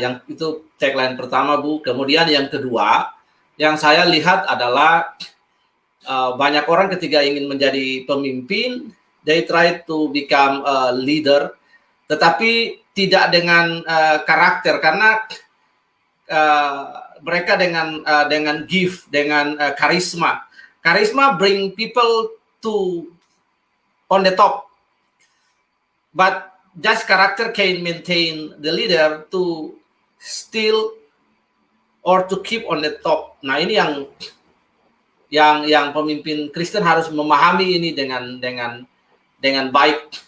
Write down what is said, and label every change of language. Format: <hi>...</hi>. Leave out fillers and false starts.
<id>Yang itu tagline pertama, Bu. Kemudian yang kedua, yang saya lihat adalah banyak orang ketika ingin menjadi pemimpin,</id> <en>they try to become a leader,</en> <id>tetapi tidak dengan karakter, karena mereka dengan gift, dengan karisma.</id> <en>Karisma bring people to on the top, but just character can maintain the leader to still or to keep on the top.</en> <id>Nah, ini yang pemimpin Kristen harus memahami ini dengan baik.</id>